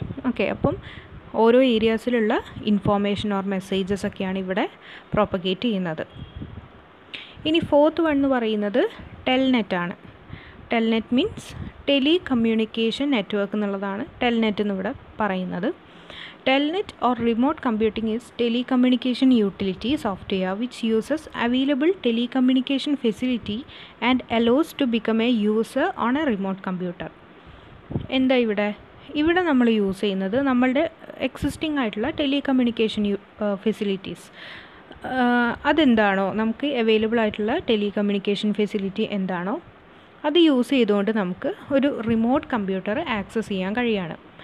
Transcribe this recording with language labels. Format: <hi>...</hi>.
<ml>Okay, അപ്പം ഓരോ ഏരിയാസിലുള്ള information or messages ഒക്കെയാണ് ഇവിടെ പ്രൊപ്പഗേറ്റ് ചെയ്യുന്നത്. ഇനി ഫോർത്ത് വൺ എന്ന് പറയുന്നത് ടെൽനെറ്റ് ആണ്. Telnet means tele communication network എന്നുള്ളതാണ് ടെൽനെറ്റ് എന്നിവിടെ പറയുന്നത്.</ml> <en>Telnet or remote computing is telecommunication utility software which uses available telecommunication facility and allows to become a user on a remote computer.</en> <ml>എന്താ ഇവിടെ നമ്മൾ use ചെയ്യുന്നത് നമ്മളുടെ existing ആയിട്ടുള്ള telecommunication facilities. അതെന്താണോ നമുക്ക് അവൈലബിൾ ആയിട്ടുള്ള ടെലികമ്മ്യൂണിക്കേഷൻ ഫെസിലിറ്റി എന്താണോ അത് യൂസ് ചെയ്തുകൊണ്ട് നമുക്ക് ഒരു റിമോട്ട് കമ്പ്യൂട്ടർ ആക്സസ് ചെയ്യാൻ കഴിയാണ്.</ml>